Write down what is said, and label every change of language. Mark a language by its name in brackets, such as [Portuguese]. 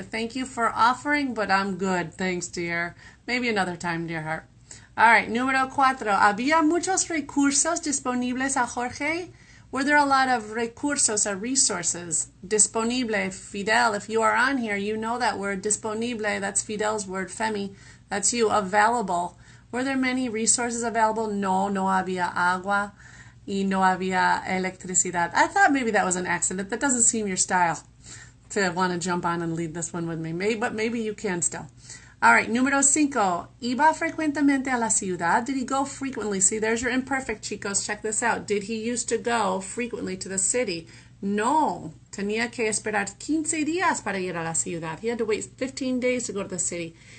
[English] Thank you for offering, but I'm good. Thanks, dear. Maybe another time, dear heart. All right, [Spanish] número 4. ¿Había muchos recursos disponibles a Jorge? [English] Were there a lot of recursos or resources? Disponible, Fidel, if you are on here, you know that word. Disponible, that's Fidel's word. Femi, that's you. Available. Were there many resources available? [Spanish] No había agua y no había electricidad. [English] I thought maybe that was an accident. That doesn't seem your style to want to jump on and lead this one with me. But maybe you can still. All right, número 5. [Spanish] ¿Iba frecuentemente a la ciudad? [English] Did he go frequently? See, there's your imperfect, chicos. Check this out. Did he used to go frequently to the city? [Spanish] No. Tenía que esperar 15 días para ir a la ciudad. [English] He had to wait 15 days to go to the city.